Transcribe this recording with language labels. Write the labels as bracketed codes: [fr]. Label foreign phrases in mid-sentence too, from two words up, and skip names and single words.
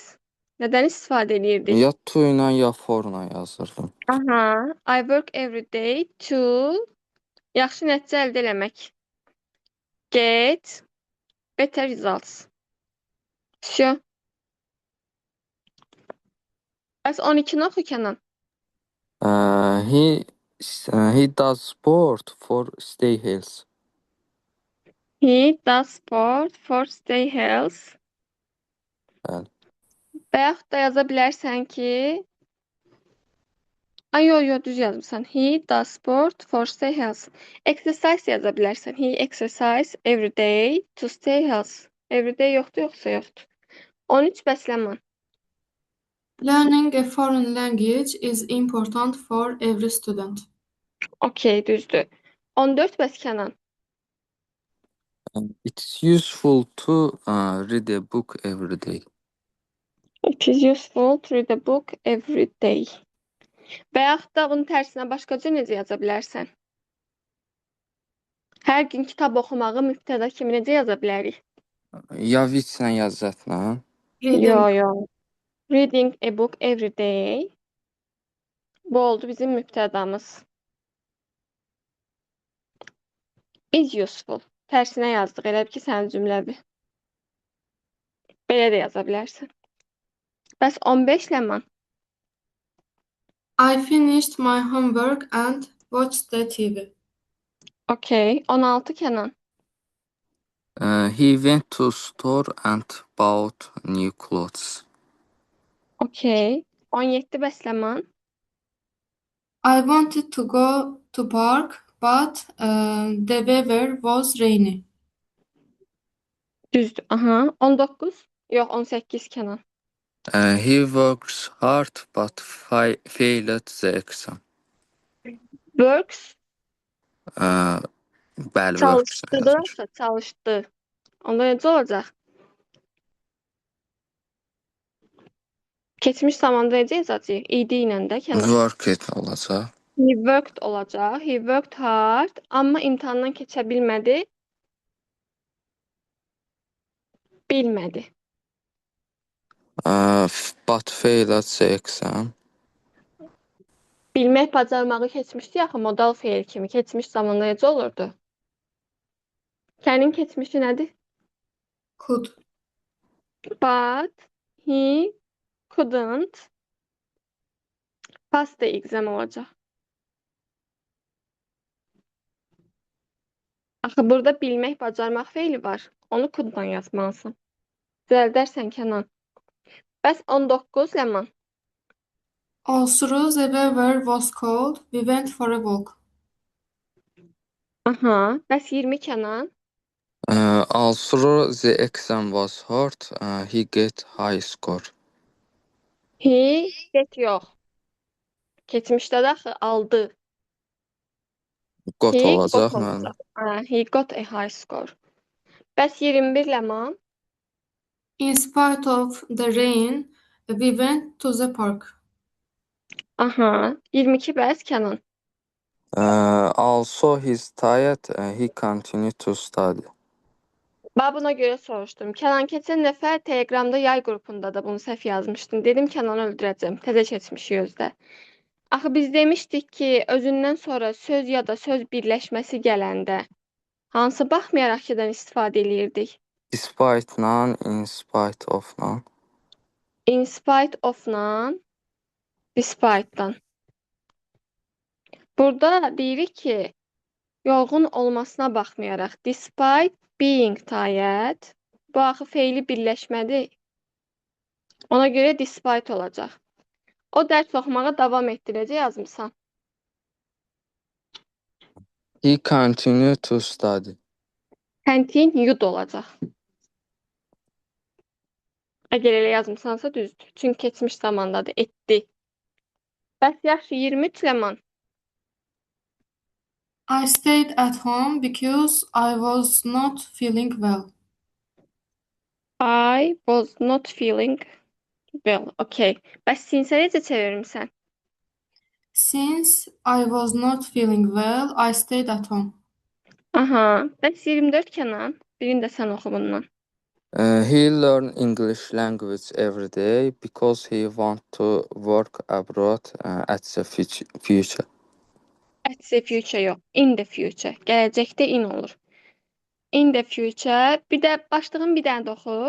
[az] Nədən istifadə edirdik? Ya to ilə ya for ilə yazırdım. [en] Aha. I work every day to [az] yaxşı nəticə əldə eləmək. [en] Get better results. [az] Всё. Bəs 12-ni oxu Kənan. [en] He does sport for stay healthy. He does sport for stay healthy. [az] Bəli. Və yaxud da yaza bilərsən ki, ay yo düz yazmısan. [en] He does sport for stay healthy. [az] Exercise yaza bilərsən. [en] He exercise every day to stay healthy. Every day [az] yoxdur, yoxsa yoxdur. 13 bəsləmə. [en] Learning a foreign language is important for every student. [az] Okay, düzdür. 14 bəs Kənan. [en] It's useful to read a book every day. It is useful to read a book every day. [az] Və yaxud da bunun tərsinə başqaca necə yaza bilərsən? Hər gün kitab oxumağı mübtəda kimi necə yaza bilərik? Ya which-lə yazatla. Yo. [en] Reading a book every day. [az] Bu oldu bizim mübtədamız. [en] Is useful. [az] Tərsinə yazdıq. Elə bil ki, sənin cümləvi. Belə də yaza bilərsən. Bəs 15 ləman. [en] I finished my homework and watched the TV. [az] Okay. 16 Kənan. [en] He went to store and bought new clothes. [az] Okay. 17 bəs ləman. [en] I wanted to go to park, but the weather was rainy. [az] Düzdür. Aha. 19. Yox, 18 Kənan. [en] He works hard but failed the exam. Works. [az] Bəli, works yazır. Çalışdırırsa çalışdı. Onda necə olacaq? Keçmiş zamanda necə yazacağıq? İdi ilə də Kənan. Worked olacaq. [en] He worked olacaq. He worked hard. [az] Amma imtahandan keçə bilmədi. Bilmədi. But failed the exam. Bilmək bacarmağı keçmişdi axı modal feil kimi. Keçmiş zamanda necə olurdu? Sənin keçmişi nədir? [en] Could. But he couldn't pass the exam olacaq. [az] Axı burada bilmək, bacarmaq feili var. Onu could'dan yazmalısın. Düzəldərsən Kənan. Bəs 19 Ləman. [en] Although the weather was cold, we went for a walk. [az] Aha. Bəs 20 Kənan. [en] Although the exam was hard, he get high score. He get [az] yox. Keçmişdə də axı aldı. [en] Got He [az] olacaq [en] got [az] mənim. olacaq. [en] He got a high score. [az] Bəs 21 Ləman. [en] In spite of the rain, we went to the park. [az] Aha. 22 bəs Kənan. [en] Also he's tired, he continued to study. [az] Ben buna göre soruşdum. Kənan keçən dəfə Telegramda yay qrupunda da bunu səhv yazmışdın. Dedim Kənanı öldürəcəm. Təzə keçmiş gözdə. Axı biz demişdik ki, özündən sonra söz ya da söz birləşməsi gələndə hansı baxmayaraq kidən istifadə eləyirdik? Despite-la, [en] in spite of-la. In spite of-la, despite-dan. [az] Burada deyirik ki, yorğun olmasına baxmayaraq, [en] despite being tired, [az] bu axı feili birləşmədir. Ona görə despite olacaq. O dərs oxumağa davam etdirəcək yazmısan. [en] He continued to study. [az] Continued olacaq. Əgər elə yazmısansa düzdür. Çünki keçmiş zamandadır, etdi. Bəs yaxşı, 23 Ləman. [en] I stayed at home because I was not feeling well. I was not feeling well. Okay. [az] Bəs sinsə necə çevirmisən? [en] Since I was not feeling well, I stayed at home. [az] Aha. Bəs 24 Kənan. Birini də sən oxu bundan. [en] He learn English language every day because he want to work abroad at the future. At the future yox. In the future. [az] Gələcəkdə in olur. [en] In the future. [az] Bir də başlığın bir dənə də oxu.